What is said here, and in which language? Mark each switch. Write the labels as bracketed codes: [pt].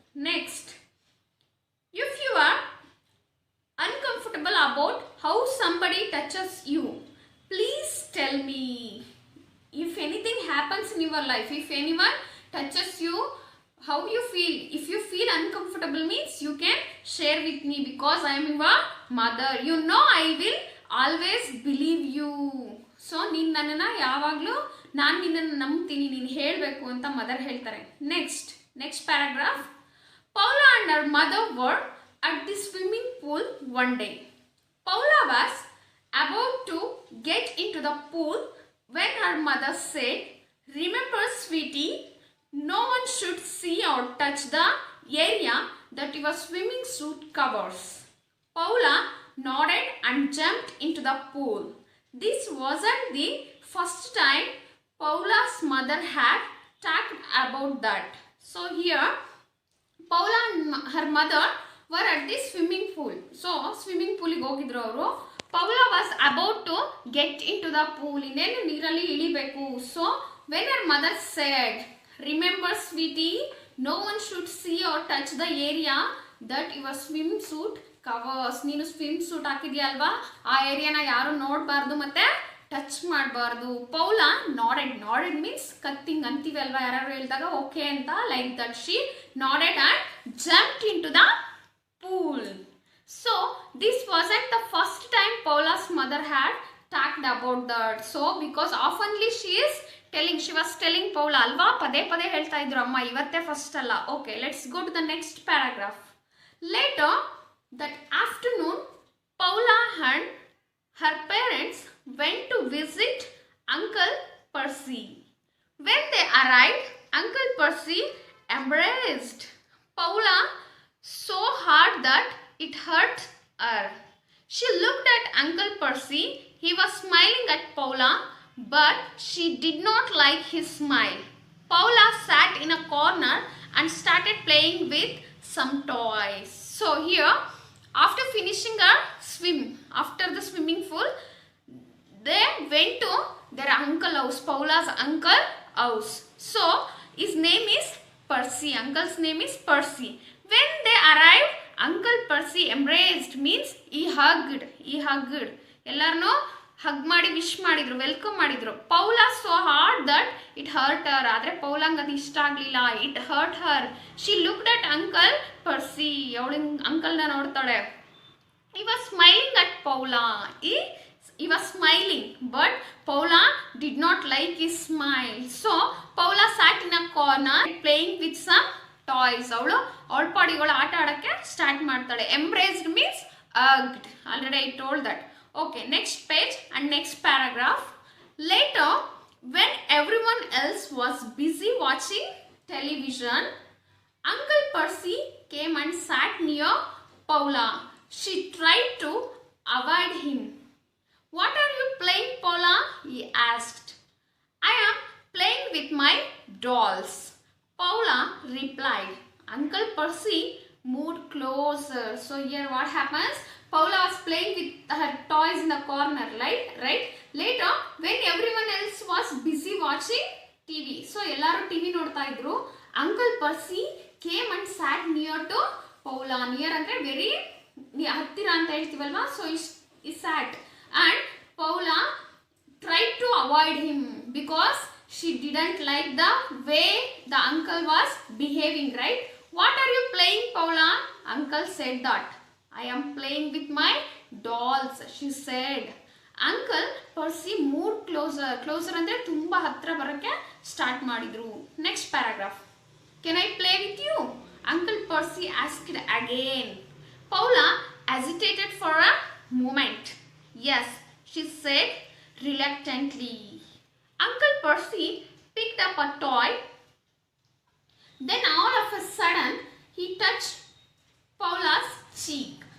[en] Next, if you are uncomfortable about how somebody touches you, please tell me. If anything happens in your life, if anyone touches you, how you feel, if you feel uncomfortable means you can share with me, because I am your mother. You know I will always believe you. [kn] So ನೀನು ನನ್ನನ್ನು ಯಾವಾಗಲೂ ನಾನು ನಿನ್ನನ್ನು ನಂಬ್ತೀನಿ, ನೀನು ಹೇಳಬೇಕು ಅಂತ mother ಹೇಳ್ತಾರೆ. [en] Next paragraph. Paula and her mother were at the swimming pool one day. Paula was about to get into the pool when her mother said, "Remember, sweetie, no one should see or touch the area that your swimming suit covers." Paula nodded and jumped into the pool. This wasn't the first time Paula's mother had talked about that. So here, Paula and her mother were at the swimming pool. So swimming pool [kn] ಗೆ ಹೋಗಿದ್ರು ಅವರು. [en] Paula was about to get into the pool. [kn] ಇನ್ನೇನು ನೀರಲ್ಲಿ ಇಳಿಬೇಕು. [en] So when her mother said, "Remember, sweetie, no one should see or touch the area that your swimsuit covers." [kn] ನೀನು swim suit ಹಾಕಿದ್ಯಾ ಅಲ್ವಾ, ಆ ಏರಿಯಾನ ಯಾರು ನೋಡಬಾರ್ದು ಮತ್ತೆ ಟಚ್ ಮಾಡಬಾರ್ದು. [en] Paula nodded means [kn] ಕತ್ತಿಂಗ್ ಅಂತೀವಿ ಅಲ್ವಾ ಯಾರು ಹೇಳಿದಾಗ ಓಕೆ ಅಂತ, [en] Like that she nodded and jumped into the pool. So this wasn't the first time Paula's mother had talked about that. So because oftenly she was telling [kn] Paula ಅಲ್ವಾ, ಪದೇ ಪದೇ ಹೇಳ್ತಾ ಇದ್ರು ಅಮ್ಮ, ಇವತ್ತೇ ಫಸ್ಟ್ ಅಲ್ಲ. [en] Okay, let's go to the next paragraph. Later that afternoon, Paula and her parents went to visit Uncle Percy. When they arrived, Uncle Percy embraced Paula so hard that it hurt her. She looked at Uncle Percy. He was smiling at Paula, but she did not like his smile. Paula sat in a corner and started playing with some toys. So here, after finishing a swim, after the swimming pool, they went to their uncle house, Paula's uncle house. So his name is Percy. Uncle's name is Percy. When they arrived, Uncle Percy embraced means he hugged. [kn] ಎಲ್ಲರನ್ನೂ hug ಮಾಡಿ wish ಮಾಡಿದ್ರು, welcome ಮಾಡಿದ್ರು. [en] Paula so hard that it hurt her. [kn] ಆದರೆ ಪೌಲಾಂಗ್ ಅದು ಇಷ್ಟ ಆಗಲಿಲ್ಲ. [en] It hurt her. She looked at Uncle Percy. [kn] ಅವಳು ಅಂಕಲ್ನ ನೋಡ್ತಾಳೆ. [en] He was smiling at Paula. He was smiling, but Paula did not like his smile. So Paula sat in a corner playing with some toys. [kn] ಅವಳ ಪಾಡಿಗಳು ಆಟ ಆಡೋಕ್ಕೆ start ಮಾಡ್ತಾಳೆ. [en] Embraced means hugged. Already I told that. Okay, next page and next paragraph. Later, when everyone else was busy watching television, Uncle Percy came and sat near Paula. She tried to avoid him. "What are you playing, Paula?" he asked. "I am playing with my dolls," Paula replied. Uncle Percy moved closer. So here what happens? Paula was playing with her toys in the corner, right? Later, when everyone else was busy watching TV, so [kn] ಎಲ್ಲರೂ TV ನೋಡ್ತಾ ಇದ್ರು, [en] Uncle Percy came and sat near to Paula. [kn] Near ಅಂದ್ರೆ very ಹತ್ತಿರ ಅಂತ ಹೇಳ್ತೀವಲ್ವಾ. [en] So he sat and Paula tried to avoid him because she didn't like the way the uncle was behaving, right? "What are you playing, Paula?" Uncle said that. "I am playing with my dolls," she said. [kn] Uncle Percy [en] moved closer [kn] ಅಂದ್ರೆ ತುಂಬಾ ಹತ್ರ ಬರಕ್ಕೆ start ಮಾಡಿದ್ರು. [en] Next paragraph. "Can I play with you?" Uncle Percy asked again. Paula hesitated for a moment. "Yes," she said reluctantly. Uncle Percy picked up a toy. Then all of a sudden, he touched Paula's cheek.